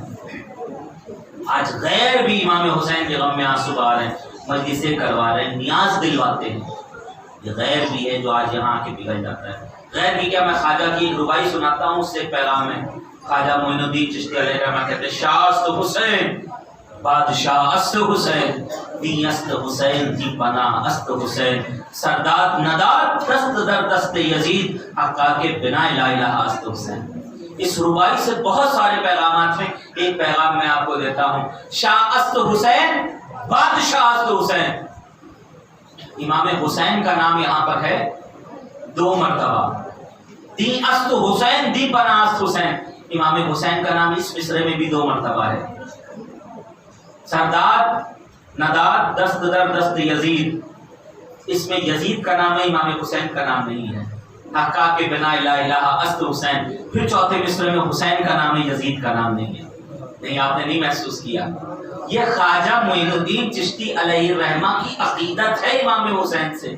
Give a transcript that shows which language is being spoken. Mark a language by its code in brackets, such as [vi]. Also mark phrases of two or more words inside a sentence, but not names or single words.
[ur] آج غیر بھی امام حسین کے غم میں آنسو بہا رہے ہیں، مجلسیں کروا رہے ہیں، نیاز دلواتے ہیں۔ یہ غیر بھی ہے جو آج یہاں آ کے پگھل جاتا ہے۔ غیر بھی کیا، میں خواجہ کی ایک ربائی سناتا ہوں، اس سے ایک پیغام ہے۔ خواجہ معین الدین چشتی علیہ الرحمہ کہتے ہیں، [fa] شاہ است حسین بادشاہ است حسین، دی است حسین دی بنا است حسین، سرداد نداد دست در دست یزید، حقا کے بنا لا الہ است حسین۔ [ur] اس ربائی سے بہت سارے پیغامات ہیں، ایک پیغام میں آپ کو دیتا ہوں۔ [fa] شاہ است حسین بادشاہ است حسین۔ [ur] امام حسین کا نام یہاں پر ہے 2 مرتبہ، [fa] دی است حسین دی بنا است حسین۔ [ur] امام حسین کا نام اس مصرے میں بھی 2 مرتبہ ہے۔ [fa] سرداد نداد دست در دست یزید، [ur] اس میں یزید کا نام ہے، امام حسین کا نام نہیں ہے۔ [fa] حقا کے بنا لا الہ است حسین، [ur] پھر چوتھے مصرے میں حسین کا نام ہے، یزید کا نام نہیں ہے۔ نہیں، آپ نے نہیں محسوس کیا؟ یہ خواجہ معین الدین چشتی علیہ الرحمہ کی عقیدت ہے امام حسین سے۔